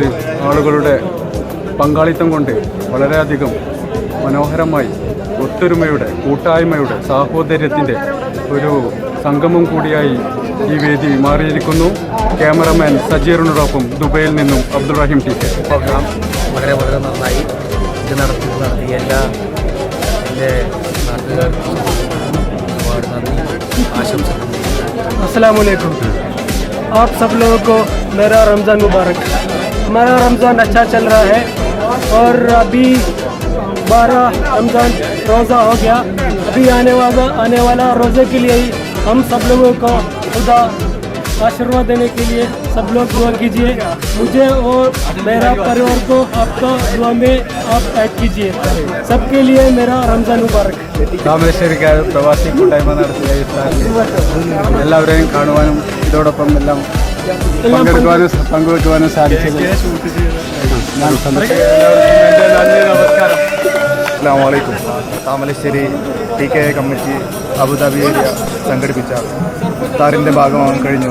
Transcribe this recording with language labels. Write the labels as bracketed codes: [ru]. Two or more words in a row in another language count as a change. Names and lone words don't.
[ml] ആളുകളുടെ പങ്കാളിത്തം കൊണ്ട് വളരെയധികം മനോഹരമായി ഒത്തൊരുമയുടെ, കൂട്ടായ്മയുടെ, സാഹോദര്യത്തിൻ്റെ ഒരു സംഗമം കൂടിയായി ഈ വേദി മാറിയിരിക്കുന്നു. ക്യാമറമാൻ സജീറിനോടൊപ്പം ദുബൈയിൽ നിന്നും അബ്ദുൾ റഹീം TK. പ്രോഗ്രാം വളരെ വളരെ നന്നായി ഇത് നടത്തിയ എല്ലാ എൻ്റെ നാട്ടുകാർക്കും ഒരുപാട് നന്ദി ആശംസിക്കുന്നു. [ar] السلام عليكم. [hi] आप सब लोगों को मेरा रमज़ान मुबारक। हमारा रमज़ान अच्छा चल रहा है और अभी 12 रमज़ान रोज़ा हो गया। अभी आने वाला रोज़े के लिए ही हम सब लोगों को खुदा आशीर्वाद देने के लिए सब लोग दुआ कीजिए। मुझे और मेरा परिवार को आपका दुआ में आप ऐड कीजिए। सबके लिए मेरा रमज़ान मुबारक। [ml] താമരശ്ശേരിക്കാർ പ്രവാസി കൂട്ടായ്മ നടത്തിയ ഇഫ്താറിൽ എല്ലാവരെയും കാണുവാനും ഇതോടൊപ്പം എല്ലാം പങ്കുവെക്കുവാനും സാധിച്ചത് ഞാൻ നമസ്കാരം. [ar] السلام عليكم. [ml] താമരശ്ശേരി TK കമ്മിറ്റി അബുദാബി ഏരിയ സംഘടിപ്പിച്ച ഇഫ്താറിൻ്റെ ഭാഗമാകാൻ കഴിഞ്ഞു.